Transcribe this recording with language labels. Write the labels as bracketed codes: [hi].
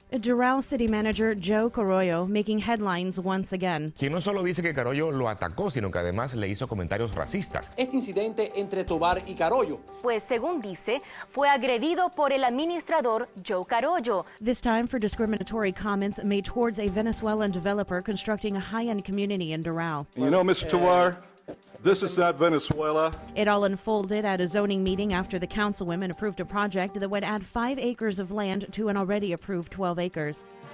[en] Doral City Manager Joe Carollo making headlines once again. [es] Quien no solo dice que Carollo lo atacó, sino que además le hizo comentarios racistas. Este incidente entre Tobar y Carollo, pues según dice, fue agredido por el administrador Joe Carollo. [en] This time for discriminatory comments made towards a Venezuelan developer constructing a high-end community in Doral. You know, Mr. Tobar, this is not Venezuela. It all unfolded at a zoning meeting after the councilwomen approved a project that would add 5 acres of land to an already approved 12 acres.